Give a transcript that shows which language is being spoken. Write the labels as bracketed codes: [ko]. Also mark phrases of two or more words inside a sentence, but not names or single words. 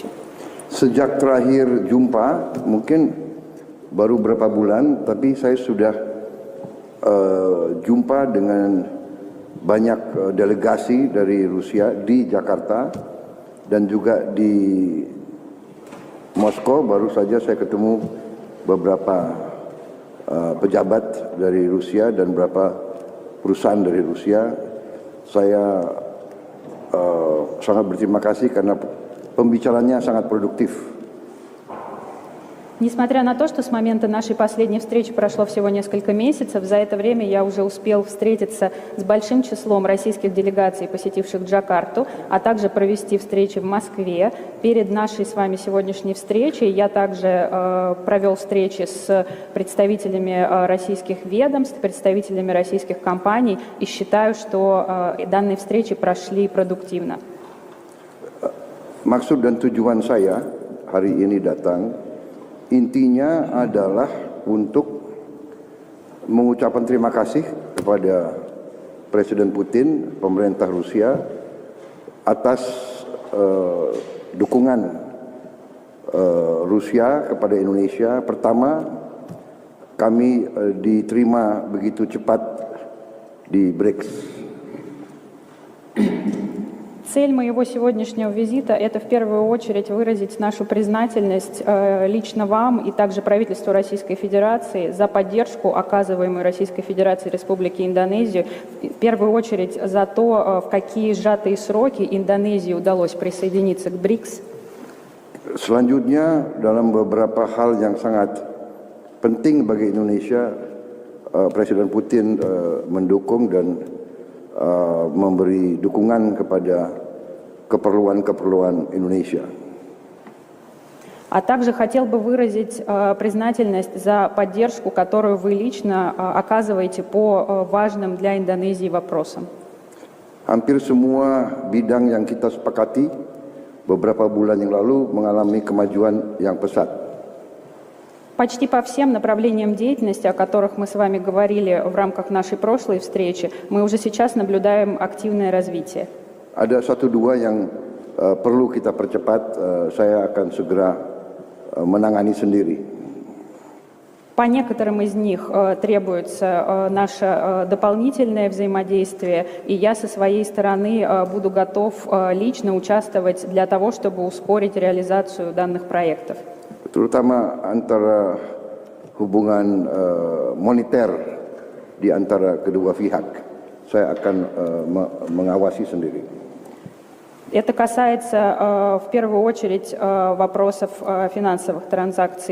[id] Sejak terakhir jumpa, mungkin baru berapa bulan, tapi saya sudah jumpa dengan banyak delegasi dari Rusia di Jakarta dan juga di Moskow. Baru saja saya ketemu beberapa pejabat dari Rusia dan beberapa perusahaan dari Rusia. Saya sangat berterima kasih karena pembicaraannya sangat produktif. [ru] Несмотря на то, что с момента нашей последней встречи прошло всего несколько месяцев, за это время я уже успел встретиться с большим числом российских делегаций, посетивших Джакарту, а также провести встречи в Москве. Перед нашей с вами сегодняшней встречей я также провел встречи с представителями российских ведомств, представителями российских компаний и считаю, что данные встречи прошли продуктивно. [id] Maksud dan tujuan saya hari ini datang intinya adalah untuk mengucapkan terima kasih kepada Presiden Putin, pemerintah Rusia atas dukungan Rusia kepada Indonesia. Pertama, kami diterima begitu cepat di BRICS. [ru] Цель моего сегодняшнего визита – это в первую очередь выразить нашу признательность лично вам и также правительству Российской Федерации за поддержку, оказываемую Российской Федерацией Республике Индонезию, в первую очередь за то, в какие сжатые сроки Индонезии удалось присоединиться к БРИКС. [id] Selanjutnya, dalam beberapa hal yang sangat penting bagi Indonesia, Presiden Putin mendukung dan memberi dukungan kepada keperluan-keperluan Indonesia. [ru] А также хотел бы выразить признательность за поддержку, которую вы лично оказываете по важным для Индонезии вопросам. [id] Hampir semua bidang yang kita sepakati beberapa bulan yang lalu mengalami kemajuan yang pesat. [ru] Почти по всем направлениям деятельности, о которых мы с вами говорили в рамках нашей прошлой встречи, мы уже сейчас наблюдаем активное развитие. [id] Ada satu dua yang perlu kita percepat, saya akan segera menangani sendiri. [ru] По некоторым из них требуется наше дополнительное взаимодействие, и я со своей стороны буду готов лично участвовать для того, чтобы ускорить реализацию данных проектов. [id] Terutama antara hubungan moneter di antara kedua pihak, saya akan mengawasi sendiri. [ru] Это касается в первую очередь вопросов финансовых транзакций.